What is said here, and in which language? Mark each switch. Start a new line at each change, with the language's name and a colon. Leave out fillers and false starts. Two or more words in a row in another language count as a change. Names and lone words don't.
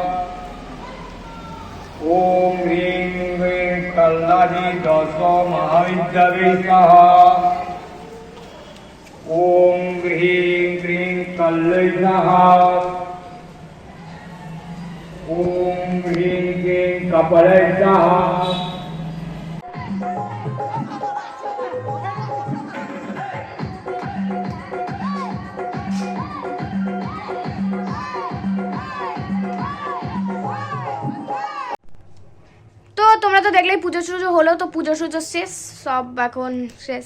Sanskrit: ओम ह्रीं क्लीं कल्लादि दश महाविद्यावे स्वाहा। ओम ह्रीं क्लीं कल्लै स्वाहा। ओम ह्रीं क्लीं कपालै स्वाहा।
Bangla: তো তোমরা তো দেখলেই পুজো টুজো হলো, তো পুজো টুজো শেষ, সব এখন শেষ।